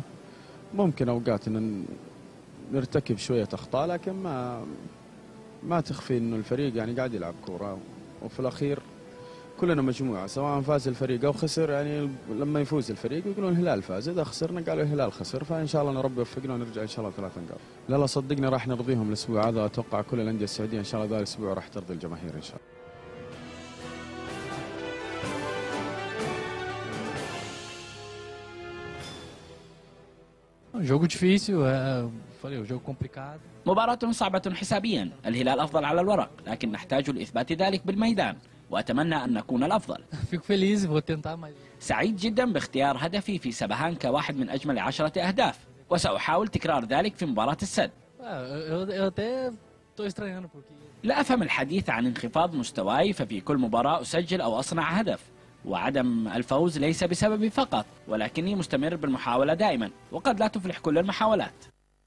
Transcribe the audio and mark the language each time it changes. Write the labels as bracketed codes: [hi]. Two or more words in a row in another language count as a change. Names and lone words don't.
[ar] ممكن اوقات ان نرتكب شويه اخطاء، لكن ما تخفي انه الفريق يعني قاعد يلعب كوره، وفي الاخير كلنا مجموعه، سواء فاز الفريق او خسر. يعني لما يفوز الفريق يقولون الهلال فاز، اذا خسرنا قالوا الهلال خسر، فان شاء الله ربي يوفقنا ونرجع ان شاء الله 3 نقاط. لا صدقني راح نرضيهم الاسبوع هذا، اتوقع كل الانديه السعوديه ان شاء الله ذا الاسبوع راح ترضي الجماهير ان شاء الله. [pt] jogo difícil, falei, o jogo complicado. [ar] مباراة صعبة حسابيا، الهلال أفضل على الورق، لكن نحتاج لإثبات ذلك بالميدان، وأتمنى أن نكون الأفضل. [pt] Fico feliz, vou tentar mais. [ar] سعيد جدا باختيار هدفي في سبهان كواحد من أجمل 10 أهداف، وسأحاول تكرار ذلك في مباراة السد. [pt] Eu até estou estranhando porque [ar] لا أفهم الحديث عن انخفاض مستواي، ففي كل مباراة أسجل أو أصنع هدف، وعدم الفوز ليس بسببي فقط، ولكني مستمر بالمحاولة دائما، وقد لا تفلح كل المحاولات.